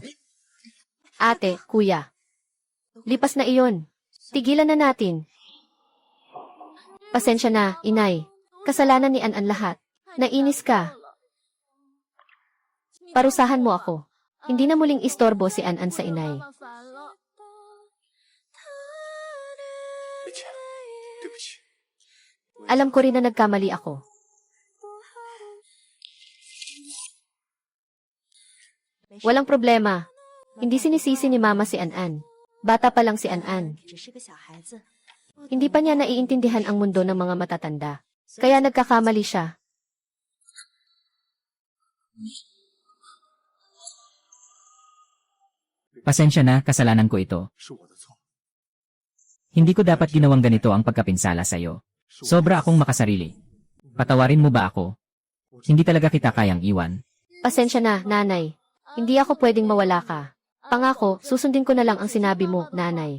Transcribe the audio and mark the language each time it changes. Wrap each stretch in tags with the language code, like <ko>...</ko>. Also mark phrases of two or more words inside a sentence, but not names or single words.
<tl>Ate, kuya. Lipas na iyon. Tigilan na natin. Pasensya na, inay. Kasalanan ni An-an lahat. Nainis ka. Parusahan mo ako. Hindi na muling istorbo si An-an sa inay.</tl> <zh>别钱，对不起。</zh> <tl>Alam ko rin na nagkamali ako. Walang problema. Hindi sinisisi ni Mama si An-an. Bata pa lang si An-an. Hindi pa niya naiintindihan ang mundo ng mga matatanda. Kaya nagkakamali siya. Pasensya na, kasalanan ko ito.</tl> <zh>是我的错。</zh> <tl>Hindi ko dapat ginawang ganito ang pagkapinsala sa'yo. Sobra akong makasarili. Patawarin mo ba ako? Hindi talaga kita kayang iwan. Pasensya na, nanay. Hindi ako pwedeng mawala ka. Pangako, susundin ko na lang ang sinabi mo, nanay.</tl>